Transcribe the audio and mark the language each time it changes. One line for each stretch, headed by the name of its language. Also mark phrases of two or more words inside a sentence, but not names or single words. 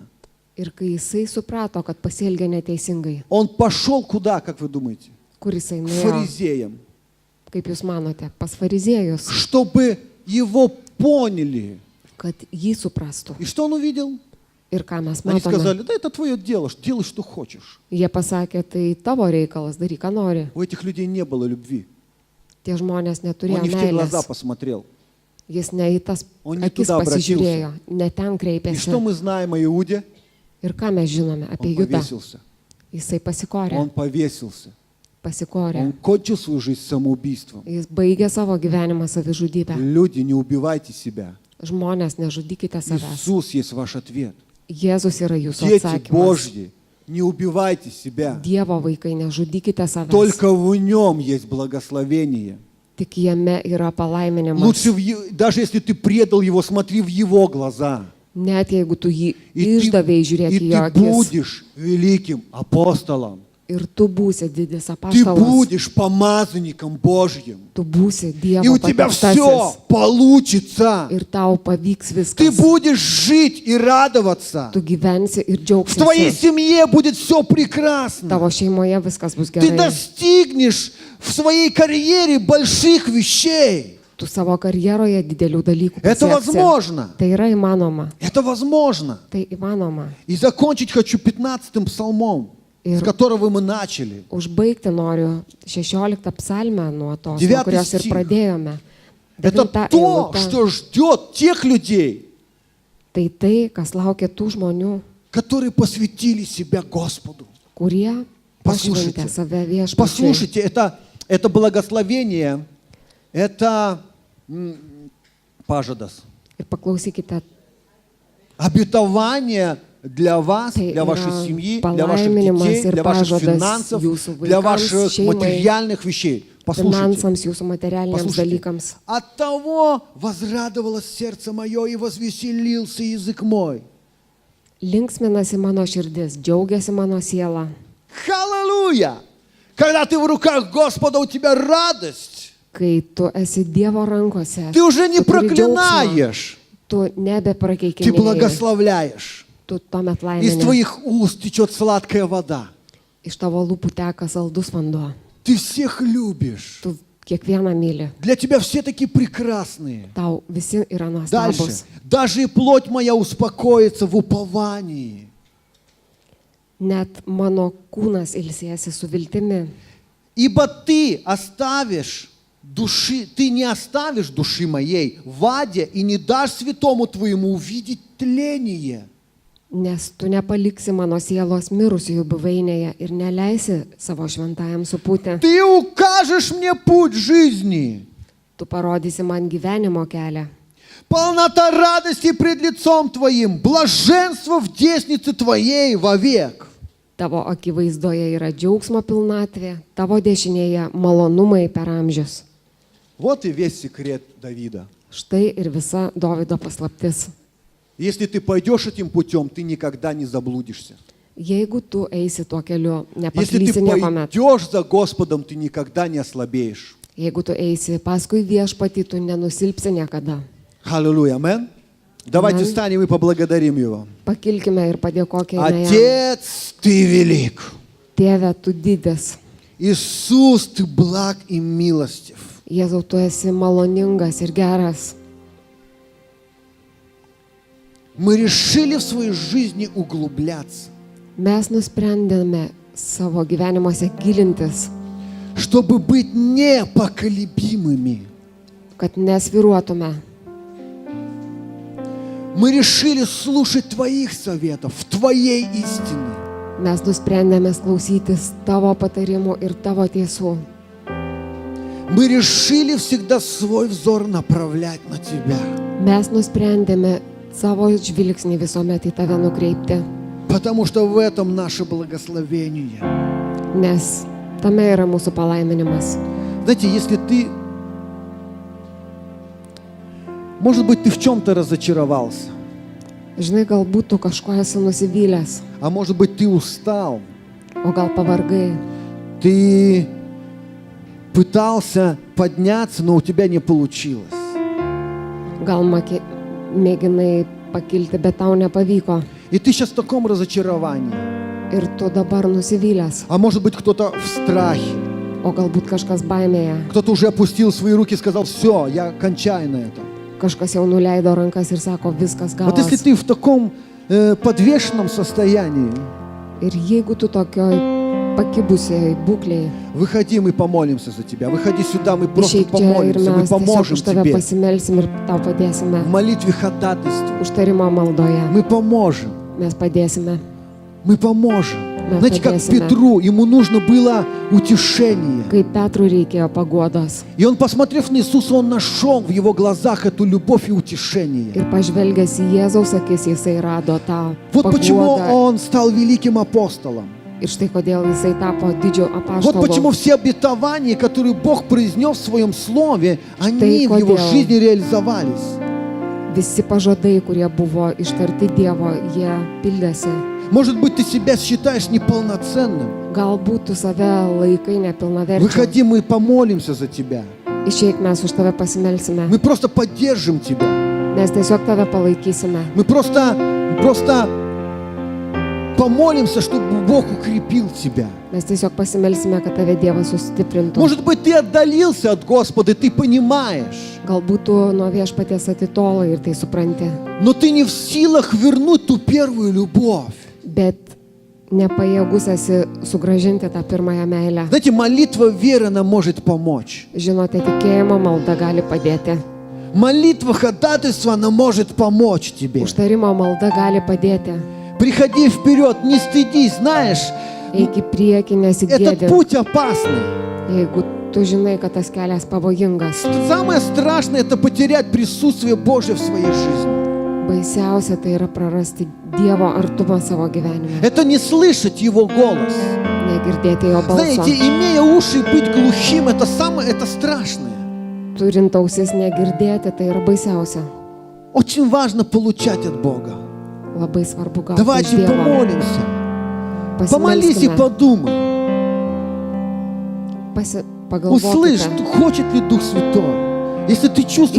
Lithuanian: Ir kai jisai suprato, kad pasielgė neteisingai,
Russian: он пошел куда, как вы думаете?
Lithuanian: kur jisai
Russian: К
Lithuanian: nuėjo,
Russian: фаризеям.
Lithuanian: kaip jūs manote, pas fariziejus,
Russian: Чтобы его поняли.
Lithuanian: kad jį suprastų.
Russian: И что он увидел?
Lithuanian: Ir ką mes
Russian: Они
Lithuanian: matome?
Russian: сказали, да это твое дело, делай, что хочешь.
Lithuanian: Jie pasakė, tai tavo reikalas, daryk, ką nori.
Russian: У этих людей не было любви.
Lithuanian: Tie žmonės
Russian: Он
Lithuanian: neturėjo
Russian: не в те глаза
Lithuanian: meilės.
Russian: посмотрел.
Lithuanian: Jis ne į tas
Russian: Он не
Lithuanian: akis
Russian: туда
Lithuanian: pasižiūrėjo, ne ten
Russian: И
Lithuanian: kreipėsi.
Russian: что мы знаем о Иуде?
Lithuanian: Ir ką mes žinome apie
Russian: Он
Lithuanian: Judą?
Russian: повесился.
Lithuanian: Jisai pasikorė.
Russian: Он повесился.
Lithuanian: Pasikorė.
Russian: Он кончил свою жизнь самоубийством.
Lithuanian: Jis baigė savo gyvenimą savižudybę.
Russian: Люди, не убивайте себя.
Lithuanian: Žmonės, nežudykite savęs.
Russian: Иисус есть ваш ответ.
Lithuanian: Jėzus yra jūsų
Russian: Дети
Lithuanian: atsakymas.
Russian: Божьи, не убивайте себя.
Lithuanian: Dievo vaikai, nežudykite savęs.
Russian: Только в нем есть благословение.
Lithuanian: Tik jame yra palaiminimas.
Russian: Лучше, даже если ты предал его, смотри в его глаза.
Lithuanian: Net jeigu tu jį
Russian: И
Lithuanian: išdavėjai, žiūrėk į jo
Russian: ты
Lithuanian: akis.
Russian: будешь великим апостолом.
Lithuanian: Ir tu būsi didis
Russian: Ты
Lithuanian: apaštalas.
Russian: будешь помазанником Божьим.
Lithuanian: Tu būsi
Russian: И
Lithuanian: Dievo
Russian: у тебя все
Lithuanian: pateptasis.
Russian: получится.
Lithuanian: Ir tau pavyks
Russian: Ты
Lithuanian: viskas.
Russian: будешь жить и радоваться.
Lithuanian: Tu gyvensi ir
Russian: В твоей
Lithuanian: džiaugsiesi.
Russian: семье будет все прекрасно.
Lithuanian: Tavo šeimoje viskas bus
Russian: Ты
Lithuanian: gerai.
Russian: достигнешь в своей карьере больших вещей.
Lithuanian: Tu savo karjeroje didelių dalykų
Russian: Это
Lithuanian: pasieksi.
Russian: возможно.
Lithuanian: Tai yra įmanoma.
Russian: Это возможно.
Lithuanian: Tai įmanoma.
Russian: И закончить хочу 15-м псалмом, с которого мы начали.
Lithuanian: Užbaigti noriu 16 psalmę nuo tos, nuo
Russian: Девятый
Lithuanian: kurios ir
Russian: стих.
Lithuanian: pradėjome.
Russian: Это
Lithuanian: Devinta
Russian: то,
Lithuanian: eilutė.
Russian: что ждет тех людей,
Lithuanian: Tai tai, kas laukia tų žmonių,
Russian: которые посвятили себя Господу.
Lithuanian: kurie
Russian: Послушайте,
Lithuanian: pašventė save viešpačiui.
Russian: послушайте, это благословение, это пажадас,
Lithuanian: Ir paklausykite,
Russian: обетование для вас,
Lithuanian: Tai
Russian: для вашей
Lithuanian: yra
Russian: семьи, для ваших
Lithuanian: palaiminimas
Russian: детей,
Lithuanian: ir
Russian: для ваших
Lithuanian: pažadas
Russian: финансов,
Lithuanian: jūsų
Russian: для
Lithuanian: vaikams,
Russian: ваших
Lithuanian: šeimai,
Russian: материальных вещей. Послушайте,
Lithuanian: finansams, jūsų materialiniams
Russian: послушайте.
Lithuanian: dalykams.
Russian: От того возрадовалось сердце мое и возвеселился язык мой.
Lithuanian: Linksminasi mano širdis, džiaugiasi mano siela.
Russian: Аллилуйя! Когда ты в руках Господа, у тебя радость.
Lithuanian: Kai tu esi Dievo rankose,
Russian: Ты уже не
Lithuanian: tu turi džiaugsmą,
Russian: проклинаешь,
Lithuanian: tu
Russian: ты
Lithuanian: nebeprakeikinėji,
Russian: благословляешь.
Lithuanian: tu tuomet
Russian: Из
Lithuanian: laimini.
Russian: твоих уст течет сладкая вода.
Lithuanian: Iš tavo lūpų teka saldus vanduo.
Russian: Ты всех любишь.
Lithuanian: Tu kiekvieną myli.
Russian: Для тебя все такие прекрасные.
Lithuanian: Tau visi yra
Russian: Дальше.
Lithuanian: nuostabus.
Russian: Даже и плоть моя успокоится в уповании.
Lithuanian: Net mano kūnas ilsėsi su viltimi.
Russian: Ибо ты не оставишь души моей в аде и не дашь святому твоему увидеть тление.
Lithuanian: Nes tu nepaliksi mano sielos mirusiųjų buveinėje ir neleisi savo šventajam supūti.
Russian: Ты укажешь мне путь жизни.
Lithuanian: Tu parodysi man gyvenimo kelią.
Russian: Полнота радости пред лицом твоим, блаженство в деснице твоей вовек.
Lithuanian: Tavo akivaizdoje yra džiaugsmo pilnatvė, tavo dešinėje malonumai per amžius.
Russian: Вот и весь секрет Давида.
Lithuanian: Štai ir visa Dovydo paslaptis.
Russian: Если ты пойдешь этим путем, ты никогда не заблудишься.
Lithuanian: Jeigu tu eisi tuo keliu,
Russian: Если ты
Lithuanian: nepaklysi niekuomet.
Russian: пойдешь за Господом, ты никогда не ослабеешь.
Lithuanian: Jeigu tu eisi paskui viešpatį, tu nenusilpsi niekada.
Russian: Аллилуйя, амен. Давайте встанем и поблагодарим Его.
Lithuanian: Pakilkime ir padėkokime jam.
Russian: Отец, Ты велик.
Lithuanian: Tėve, tu didis.
Russian: Иисус, Ты благ и милостив.
Lithuanian: Jėzau, tu esi maloningas ir geras.
Russian: Мы решили в своей жизни углубляться,
Lithuanian: Mes nusprendėme savo gyvenimuose gilintis,
Russian: чтобы быть непоколебимыми.
Lithuanian: kad nesviruotume.
Russian: Мы решили слушать Твоих советов, Твоей истины.
Lithuanian: Mes nusprendėme klausytis tavo patarimų ir tavo tiesų.
Russian: Мы решили всегда свой взор направлять на Тебя.
Lithuanian: Mes nusprendėme savo žvilgsnį visuomet į tave nukreipti,
Russian: Потому что в этом наше благословение.
Lithuanian: nes tame yra mūsų palaiminimas.
Russian: Знаете, если ты... Может быть, ты в чем-то разочаровался.
Lithuanian: Žinai, galbūt tu kažko esi nusivylęs,
Russian: А может быть, ты устал.
Lithuanian: o gal pavargai.
Russian: Ты пытался подняться, но у тебя не получилось.
Lithuanian: Gal mėginai pakilti, bet tau nepavyko.
Russian: И ты сейчас в таком разочаровании.
Lithuanian: Ir tu dabar nusivylęs,
Russian: А может быть, кто-то в страхе.
Lithuanian: o galbūt kažkas baimėje.
Russian: Кто-то уже опустил свои руки и сказал: все, я кончаю на этом.
Lithuanian: Kažkas jau nuleido rankas ir sako, viskas
Russian: Вот если
Lithuanian: galas.
Russian: ты в таком подвешенном состоянии,
Lithuanian: Ir jeigu tu tokioj pakibusiai būklėje,
Russian: выходи, мы помолимся за тебя. Выходи сюда, мы просто
Lithuanian: išeik čia ir
Russian: помолимся, мы
Lithuanian: mes tiesiog
Russian: поможем
Lithuanian: už tave
Russian: тебе.
Lithuanian: pasimelsim ir tau padėsime.
Russian: В молитве ходатайства.
Lithuanian: Užtarimo maldoje
Russian: Мы поможем.
Lithuanian: mes padėsime.
Russian: Мы поможем. Мы Знаете, как поддержим. Петру, ему нужно было утешение.
Lithuanian: Kai Petrui reikėjo paguodos
Russian: И он, посмотрев на Иисуса, он нашел в его глазах эту любовь и утешение.
Lithuanian: ir pažvelgęs į Jėzaus akis, jisai rado tą
Russian: Вот почему
Lithuanian: paguodą.
Russian: он стал великим апостолом.
Lithuanian: Ir štai kodėl jisai tapo didžiu
Russian: Вот почему
Lithuanian: apaštalu.
Russian: все обетования, которые Бог произнес в своем Слове, они в его
Lithuanian: kodėl.
Russian: жизни реализовались.
Lithuanian: Visi pažadai, kurie buvo ištarti Dievo, jie pildėsi.
Russian: Может быть, ты себя считаешь неполноценным.
Lithuanian: Galbūt tu save laikai nepilnaverčiu.
Russian: Выходи, мы помолимся за тебя.
Lithuanian: Išeik, mes už tave pasimelsime.
Russian: Мы просто поддержим тебя.
Lithuanian: Mes tiesiog tave palaikysime.
Russian: Мы просто помолимся, чтобы Бог укрепил тебя.
Lithuanian: Mes tiesiog pasimelsime, kad tave Dievas sustiprintų.
Russian: Может быть, ты отдалился от Господа, ты понимаешь,
Lithuanian: Galbūt tu nuo viešpaties atitolai ir tai supranti.
Russian: но ты не в силах вернуть ту первую любовь.
Lithuanian: Bet nepajėgus esi sugražinti tą pirmąją meilę.
Russian: Знаете, молитва веры нам может помочь.
Lithuanian: Žinote, tikėjimo malda gali padėti.
Russian: Молитва ходатайства, она может помочь тебе.
Lithuanian: Užtarimo malda gali padėti.
Russian: Приходи вперед, не стыдись, знаешь,
Lithuanian: Eik į priekį,
Russian: этот
Lithuanian: nesigėdink.
Russian: путь опасный.
Lithuanian: Jeigu tu žinai, kad tas kelias pavojingas.
Russian: Самое страшное — это потерять присутствие Божье в своей жизни.
Lithuanian: Baisiausia tai yra prarasti Dievo artumą savo gyvenime.
Russian: Это не слышать Его голос.
Lithuanian: Negirdėti jo balso.
Russian: Знаете, имея уши, быть глухим — это страшное.
Lithuanian: Turint ausis negirdėti, tai yra baisiausia.
Russian: Очень важно получать от Бога.
Lithuanian: Labai svarbu gauti iš
Russian: Давайте
Lithuanian: Dievo.
Russian: помолимся. Помолись и
Lithuanian: Pasimelskime,
Russian: подумай. Услышь,
Lithuanian: pagalvokite.
Russian: хочет ли Дух Святой. Если ты чувствуешь,